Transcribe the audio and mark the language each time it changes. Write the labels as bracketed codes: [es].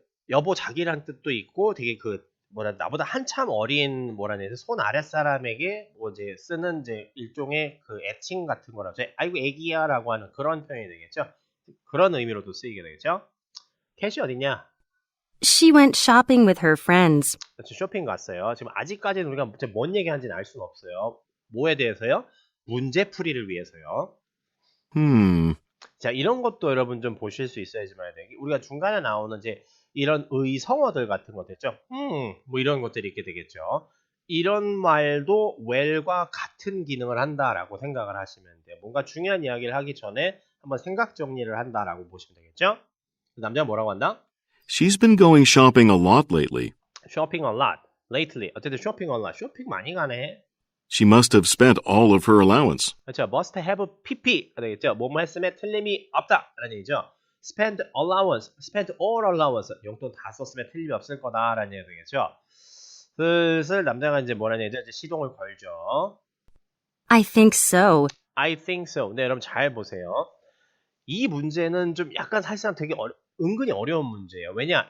[ko] 여보 자기란 뜻도 있고 되게 나보다 한참 어린 손 아랫사람에게 뭐 이제 쓰는 이제 일종의 그 애칭 같은 거라서 아이고 애기야라고 하는 그런 표현이 되겠죠. 그런 의미로도 쓰이게 되겠죠. 캐시 어딨냐? [en] She went shopping with her friends. [ko] 쇼핑 갔어요. 지금 아직까지는 우리가 뭔 얘기하는지는 알 수가 없어요. 뭐에 대해서요? 문제풀이를 위해서요. 자, 이런 것도 여러분 좀 보실 수 있어야지만 우리가 중간에 나오는 이제 이런 의성어들 같은 것들 있죠. 뭐 이런 것들이 있게 되겠죠. 이런 말도 well과 같은 기능을 한다라고 생각을 하시면 돼요. 뭔가 중요한 이야기를 하기 전에 한번 생각 정리를 한다라고 보시면 되겠죠. 남자가 뭐라고 한다? [en] She's been going shopping a lot lately. shopping a lot lately. 어쨌든 shopping a lot. [ko] 쇼핑 많이 가네. [en] She must have spent all of her allowance. [ko] 그렇죠. [en] must have pp 되겠죠. [ko] 뭐뭐 했음에 틀림이 없다 라는 얘기죠. [en] spend allowance, spend all allowance. [ko] 용돈 다 썼으면 틀림이 없을 거다라는 얘기 되겠죠. 슬슬 남자가 이제 뭐라는 얘기죠? 이제 시동을 걸죠. [en] I think so. I think so. [ko] 네, 여러분 잘 보세요. 이 문제는 좀 약간 사실상 되게 은근히 어려운 문제예요. 왜냐?